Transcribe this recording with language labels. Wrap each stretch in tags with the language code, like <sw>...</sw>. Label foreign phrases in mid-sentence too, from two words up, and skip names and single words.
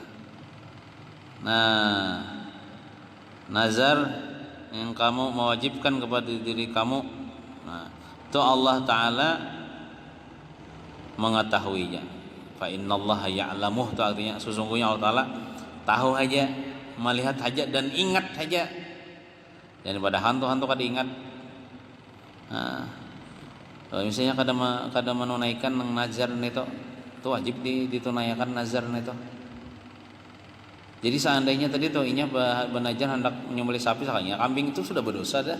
<id>Nah, nazar yang kamu mewajibkan kepada diri kamu, nah, itu Allah Ta'ala mengetahuinya.</id> <ar>فإن الله يعلمه,</ar> <id>itu artinya sesungguhnya Allah Ta'ala tahu aja, melihat aja, dan ingat aja.</id> <bjn>Dan pada hantu-hantu kada ingat. Nah, kalau misalnya kada menunaikan nazar itu wajib ditunaikan nazar itu. Jadi seandainya tadi tuh inya benajar hendak menyembelih sapi sakanya, kambing itu sudah berdosa dah.</bjn>